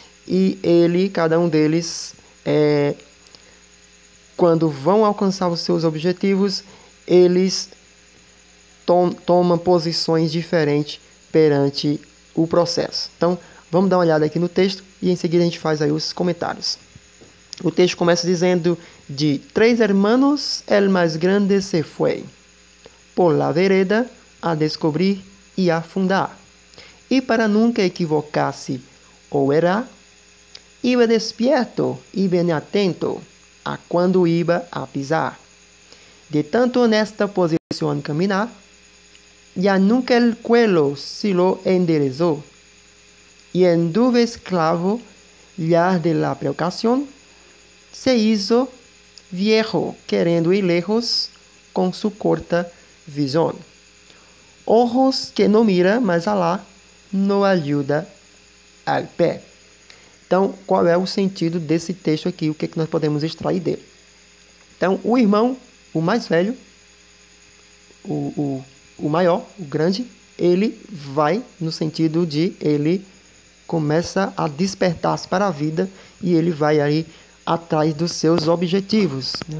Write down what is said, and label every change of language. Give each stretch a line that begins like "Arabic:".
Portuguese: E cada um deles, quando vão alcançar os seus objetivos, eles tomam posições diferentes perante o processo. Então, vamos dar uma olhada aqui no texto e em seguida a gente faz aí os comentários. O texto começa dizendo:
Spanish: de 3 hermanos, el más grande se fue por la vereda a descobrir y a fundar. Y para nunca equivocarse o errar, iba despierto y bien atento a cuando iba a pisar. De tanto en esta posición caminar, ya nunca el cuello se lo enderezó, y anduvo esclavo ya de la precaución, se hizo viejo queriendo ir lejos con su corta visión. Ojos que não mira mais alá, não ajuda al pé.
Portuguese: Então, qual é o sentido desse texto aqui? O que é que nós podemos extrair dele? Então, o irmão, o mais velho, o maior, o grande, ele vai no sentido de ele começa a despertar-se para a vida e ele vai aí atrás dos seus objetivos, né?